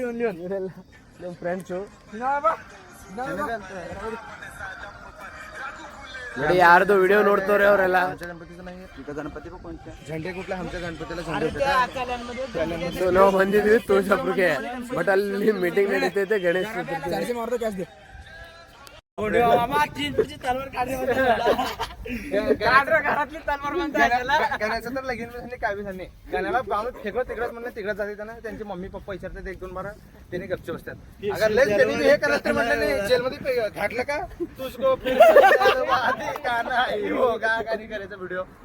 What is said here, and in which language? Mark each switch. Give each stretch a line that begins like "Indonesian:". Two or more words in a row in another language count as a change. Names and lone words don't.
Kannada: ಇವರೆಲ್ಲ ನಮ್ಮ ಫ್ರೆಂಡ್ಸು. ನೋಡಿ, ಯಾರ್ದು ವಿಡಿಯೋ ನೋಡ್ತವ್ರೆ ಅವರೆಲ್ಲ. ನಾವು ಬಂದಿದ್ವಿ ತುಳಜಾಪುರ್ಗೆ, ಬಟ್ ಅಲ್ಲಿ ಮೀಟಿಂಗ್ ನಡೀತೈತೆ ಗಣೇಶ್ ಚತುರ್ಥಿ.
Marathi: गण्याचं तर लगीन काय बी नाही. गण्याला पाहून तिकडच म्हणलं तिकडे जाते त्यांना. त्यांचे मम्मी पप्पा विचारतात 1-2 बार, त्यांनी गपचे बसतात. अगर लय त्यांनी हे करत तर म्हणलं नाही, जेलमध्ये घातलं का तुझको गाणी करायचा व्हिडिओ.